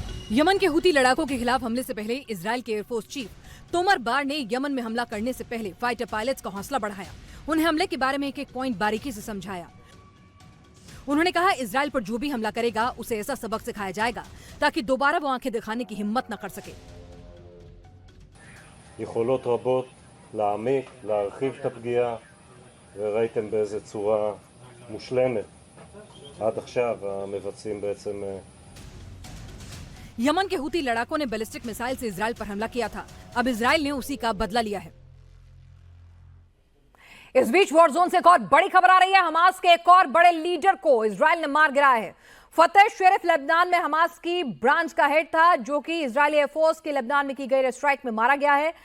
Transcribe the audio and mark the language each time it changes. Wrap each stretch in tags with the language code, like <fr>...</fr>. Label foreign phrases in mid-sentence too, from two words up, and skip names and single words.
<hi>यमन के हूती लड़ाकों के खिलाफ हमले से पहले इजराइल के</hi> <en>Air Force chief</en> <hi>तोमर बार ने यमन में हमला करने से पहले</hi> <en>fighter pilots</en> <hi>का हौसला बढ़ाया। उन्हें हमले के बारे में एक एक पॉइंट बारीकी से समझाया। उन्होंने कहा इजराइल पर जो भी हमला करेगा उसे ऐसा सबक सिखाया जाएगा ताकि दोबारा वो आंखें दिखाने की हिम्मत न कर सके।</hi> <he>יכולות רבות להעמיק, להרחיב את הפגיעה, וראיתם באיזה צורה מושלמת עד עכשיו המבצעים בעצם।</he> <hi>यमन के हूती लड़ाकों ने</hi> <en>ballistic missile</en> <hi>से इजराइल पर हमला किया था। अब इजराइल ने उसी का बदला लिया है। इस बीच</hi> <en>war zone</en> <hi>से एक और बड़ी खबर आ रही है। हमास के एक और बड़े लीडर को इजराइल ने मार गिराया है। फतेह शेरिफ लेबनान में हमास की ब्रांच का हेड था, जो कि इजरायली एयरफोर्स के लेबनान में की गई</hi> <en>air strike</en> <hi>में मारा गया है।</hi>